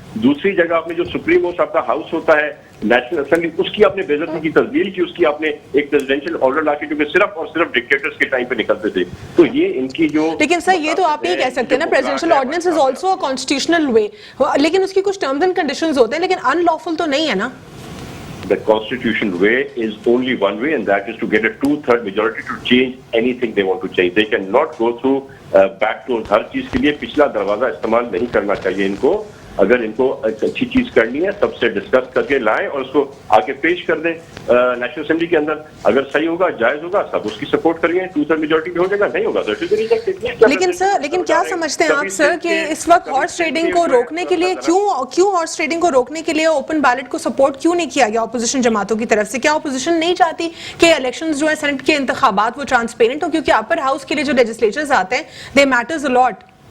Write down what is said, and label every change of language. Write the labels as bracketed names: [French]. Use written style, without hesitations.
[Urdu] دوسری جگہ آپ نے جو سپریم موسٹ آپ کا ہاؤس ہوتا ہے نیشنل اسمبلی، اس کی آپ نے بے عزتی کی تبدیل کی. اس کی آپ نے ایک پریزیڈنشل آرڈر لا کے، جو کہ صرف اور صرف ڈکٹیٹرز کے ٹائم پہ نکلتے تھے. تو یہ ان کی جو، لیکن سر یہ تو آپ یہ کہہ سکتے ہیں نا [English] presidential ordinance is also a constitutional way, [Urdu] لیکن اس کی کچھ ٹرمز اینڈ کنڈیشنز ہوتے ہیں، لیکن ان لافل تو نہیں ہے نا. [English] The constitutional way is only one way, and that is to get a 2/3 majority to change anything they want to change. They cannot go through backdoors. [Urdu] ہر چیز کے لیے پچھلا دروازہ استعمال نہیں کرنا چاہیے ان کو. اگر ان کو اچھی چیز کرنی ہے سب سے ڈسکس کر کے لائیں اور اس کو آ کے پیش کر دیں نیشنل اسمبلی کے اندر. اگر صحیح ہوگا، جائز ہوگا، سب اس کی سپورٹ کریں گے. 2/3 میجورٹی بھی ہو جائے گا. نہیں ہوگا تو لیکن کیا سمجھتے ہیں آپ سر کہ اس وقت ہارس ٹریڈنگ کو روکنے کے لیے کیوں ہارس ٹریڈنگ کو روکنے کے لیے اوپن بیلٹ کو سپورٹ کیوں نہیں کیا گیا اپوزیشن جماعتوں کی طرف سے؟ کیا اپوزیشن نہیں چاہتی کہ الیکشنز جو ہے سینٹ کے انتخابات وہ ٹرانسپیرنٹ ہو؟ کیونکہ اپر ہاؤس کے لیے جو لیجسلیچرز آتے ہیں [English] They matters a lot.